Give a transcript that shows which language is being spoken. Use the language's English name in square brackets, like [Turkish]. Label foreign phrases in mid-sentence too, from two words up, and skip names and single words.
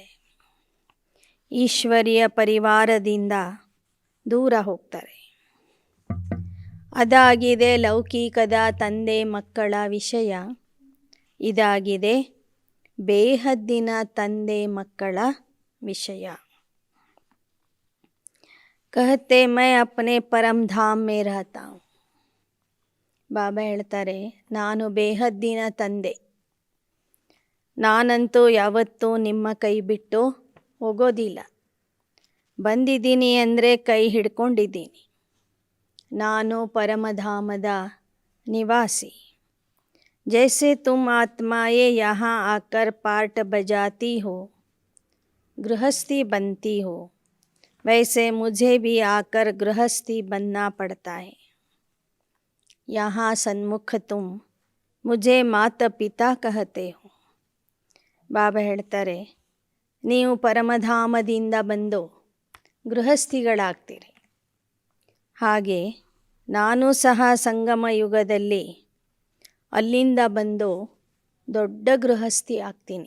[Kannada] ಈಶ್ವರೀಯ ಪರಿವಾರದಿಂದ ದೂರ ಹೋಗ್ತಾರೆ. ಅದಾಗಿದೆ ಲೌಕಿಕದ ತಂದೆ ಮಕ್ಕಳ ವಿಷಯ. ಇದಾಗಿದೆ ಬೇಹದ್ದಿನ ತಂದೆ ಮಕ್ಕಳ ವಿಷಯ. [Hindi] कहते मैं अपने परम धाम में रहता हूँ. [Kannada] ಬಾಬಾ ಹೇಳ್ತಾರೆ, ನಾನು ಬೇಹದ್ದಿನ ತಂದೆ. ನಾನಂತೂ ಯಾವತ್ತೂ ನಿಮ್ಮ ಕೈ ಬಿಟ್ಟು ಹೋಗೋದಿಲ್ಲ. ಬಂದಿದ್ದೀನಿ ಅಂದರೆ ಕೈ ಹಿಡ್ಕೊಂಡಿದ್ದೀನಿ. ನಾನು ಪರಮಧಾಮದ ನಿವಾಸಿ. [Hindi] जैसे तुम आत्माएं यहाँ आकर पार्ट बजाती हो, गृहस्थी बनती हो, वैसे मुझे भी आकर गृहस्थी बनना पड़ता है. यहाँ सन्मुख तुम मुझे माता पिता कहते हो. [Kannada] ಬಾಬಾ ಹೇಳ್ತಾರೆ, ನೀವು ಪರಮಧಾಮದಿಂದ ಬಂದು ಗೃಹಸ್ಥಿಗಳಾಗ್ತೀರಿ. ಹಾಗೆ ನಾನು ಸಹ ಸಂಗಮ ಯುಗದಲ್ಲಿ ಅಲ್ಲಿಂದ ಬಂದು ದೊಡ್ಡ ಗೃಹಸ್ಥಿ ಆಗ್ತೀನಿ.